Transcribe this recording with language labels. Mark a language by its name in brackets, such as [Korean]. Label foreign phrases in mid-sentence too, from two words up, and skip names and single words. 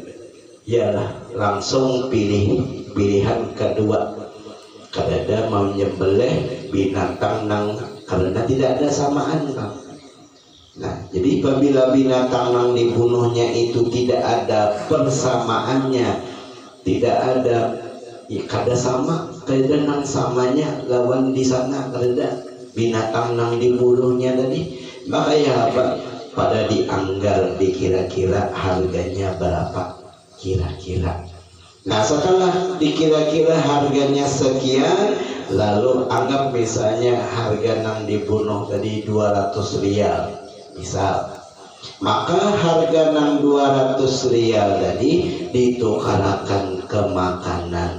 [Banjar] Ya langsung pilihan kedua. Kadada mau nyembelih binatang yang karena tidak ada samaan kan. Nah jadi apabila binatang yang dibunuhnya itu tidak ada persamaannya, tidak ada ya kada sama, kada nang samanya lawan di sana kada binatang nang dibunuhnya tadi, maka ya apa? Pada dianggar dikira-kira harganya berapa kira-kira. Nah setelah dikira-kira harganya sekian, lalu anggap misalnya harga nang dibunuh tadi 200 rial misal, maka harga nang 200 rial tadi ditukarakan ke makanan.